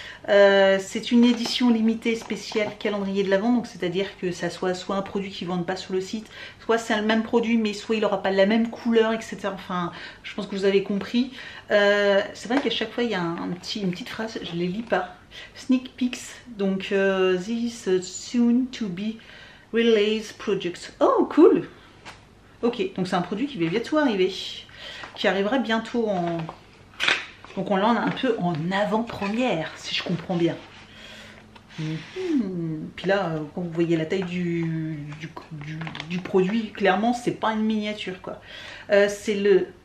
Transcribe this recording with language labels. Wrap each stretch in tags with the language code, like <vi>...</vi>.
<fr>C'est une édition limitée spéciale calendrier de l'Avent, donc c'est-à-dire que ça soit un produit qu'ils ne vendent pas sur le site, soit c'est le même produit mais soit il n'aura pas la même couleur, etc. Enfin, je pense que vous avez compris. C'est vrai qu'à chaque fois il y a une petite phrase, je ne les lis pas.</fr> <en>Sneak peeks, donc this soon to be released projects. Oh cool.</en> <fr>Ok, donc c'est un produit qui va bientôt arriver, qui arrivera bientôt en... Donc on l'a un peu en avant-première, si je comprends bien. Puis là, quand vous voyez la taille du produit, clairement, c'est pas une miniature, quoi. C'est le...</fr>